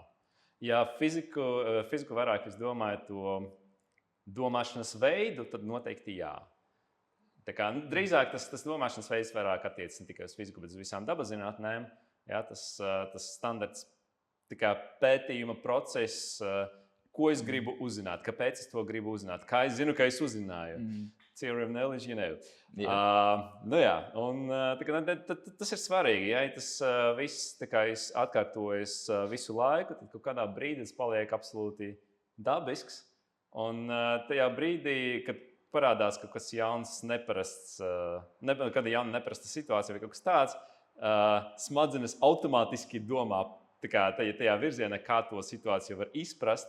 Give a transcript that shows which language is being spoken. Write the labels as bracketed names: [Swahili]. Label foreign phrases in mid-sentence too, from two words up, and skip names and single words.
[Latvian] Ja fiziku vairāk jūs domājat to domāšanas veidu, tad noteikti jā. Tā kā drīzāk tas domāšanas veids vairāk attiecas ne tikai uz fiziku, bet uz visām dabaszinātnēm. Ja, tas standarts pētījuma process, ko es gribu uzzināt, kāpēc es to gribu uzzināt, kā es zinu, ka es uzzināju. [English] Theory of knowledge, you know. [Latvian] Tas ir svarīgi. Ja tas viss atkārtojas visu laiku, tad kaut kādā brīdī tas paliek absolūti dabisks. Un tajā brīdī, kad parādās kaut kas jauns, neparasts, kāda jauna neparasta situācija vai kaut kas tāds, smadzenes automātiski domā tajā virzienā, kā to situāciju var izprast.